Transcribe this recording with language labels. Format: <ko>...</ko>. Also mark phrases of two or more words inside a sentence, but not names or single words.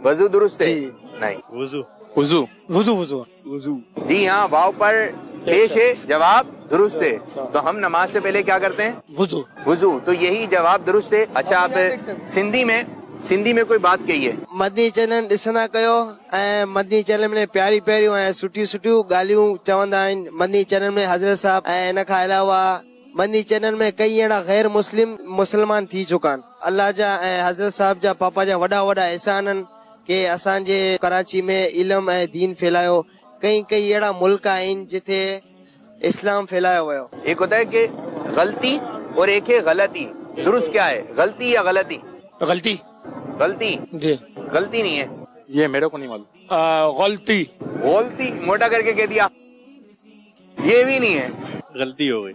<ur>وضو درست ہے جی. نہیں, وضو. وضو. وضو. وضو. وضو. جی ہاں, واو پر پیش ہے, جواب درست ہے. تو ہم نماز سے پہلے کیا کرتے ہیں؟ وضو. وضو. تو یہی جواب درست ہے. اچھا, آپ سندھی میں کوئی بات کہیے.</ur> <sd>مدنی چینل ॾिसंदा कयो ऐं मदनी चैनल में प्यारी प्यारियूं ऐं सुठियूं सुठियूं ॻाल्हियूं चवंदा आहिनि. मदनी चैनल में हज़रत साहब ऐं इन खां अलावा मदनी चैनल में कई अहिड़ा गैर मुस्लमान थी चुका आहिनि. अल्लाह जा ऐं हज़रत साहब जा पापा जा वॾा वॾा एहसान आहिनि कि असांजे कराची में इल्म ऐं दीन फैलायो. कई अहिड़ा मुल्क आहिनि जिथे इस्लाम फैलायो वियो.</sd> <ur>ایک ہوتا ہے کہ غلطی اور ایک ہے غلطی. درست کیا ہے, غلطی یا غلطی؟ غلطی. غلطی. جی. غلطی نہیں ہے, یہ میرے کو نہیں معلوم. غلطی. غلطی موٹا کر کے کہہ دیا, یہ بھی نہیں ہے. غلطی ہو گئی.</ur>